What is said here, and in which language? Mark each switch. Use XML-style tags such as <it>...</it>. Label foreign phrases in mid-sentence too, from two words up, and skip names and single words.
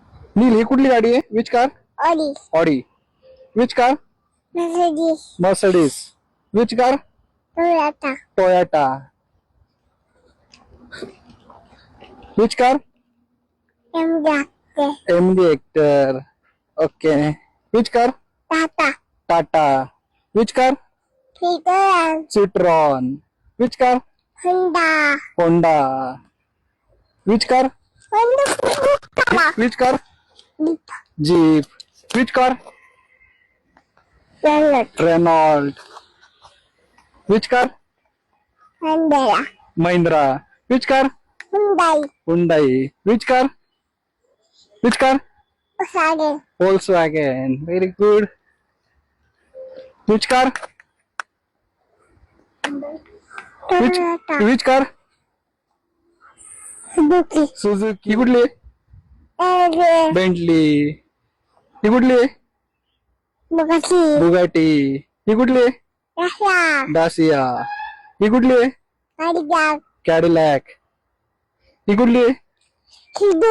<mr>नील ही कुठली गाडी आहे?</mr> <en>Which car? Audi. ऑडी. Which car? Mercedes. मर्सिडीज. Which car? Toyota. टोयोटा. Which car? Hyundai. एमडी हेक्टर. ओके. Which car? Tata. टाटा. Which car? Citroen. सिट्रॉन. Which car? Honda. होंडा. Which car? Honda. Which car? Jeep. जीप. Which car? Renault. रेनॉल्ड. Which car? Hyundai. महिंद्रा. Which car? Hyundai. हुंडाई. Which car? Which car? Volkswagen. Volkswagen. Very good. Which car? Toyota. Which car? Suzuki. Suzuki.</en> <mr>ही कुठली? Audi. बेंटली. ही कुठली? Bugatti. बुगाटी. ही कुठली? Russia. डासिया. ही कुठली? Cadillac. कॅडिलॅक. ही कुठली? Kidu.</mr>